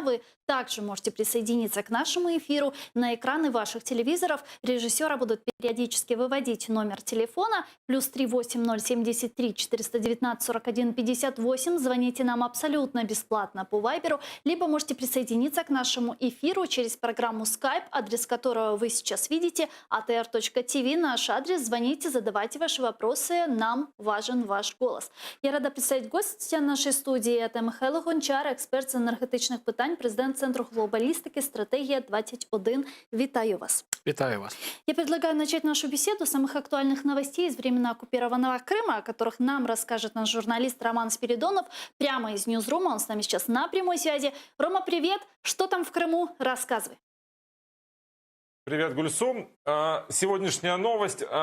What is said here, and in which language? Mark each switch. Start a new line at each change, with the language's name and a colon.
Russian: Вы также можете присоединиться к нашему эфиру. На экраны ваших телевизоров режиссера будут периодически выводить номер телефона +3 8073 419 41 58. Звоните нам абсолютно бесплатно по Вайберу, либо можете присоединиться к нашему эфиру через программу Skype, адрес которого вы сейчас видите, atr.tv. Наш адрес. Звоните, задавайте ваши вопросы. Нам важен ваш голос. Я рада представить гостя нашей
Ukrainian: студії.
Russian: Это
Ukrainian: Михайло Гончар, експерт з енергетичних питань, президент Центру глобалістики «Стратегія 21». Витаю вас. Витаю вас.
Russian: Я предлагаю начать нашу беседу с самых актуальных новостей из временно оккупированного Крыма, о которых нам расскажет наш журналист Роман Спиридонов прямо из Ньюзрума. Он с нами сейчас на прямой связи. Рома, привет! Что там в Крыму? Рассказывай. Привет, Гульсум. Сегодняшняя новость.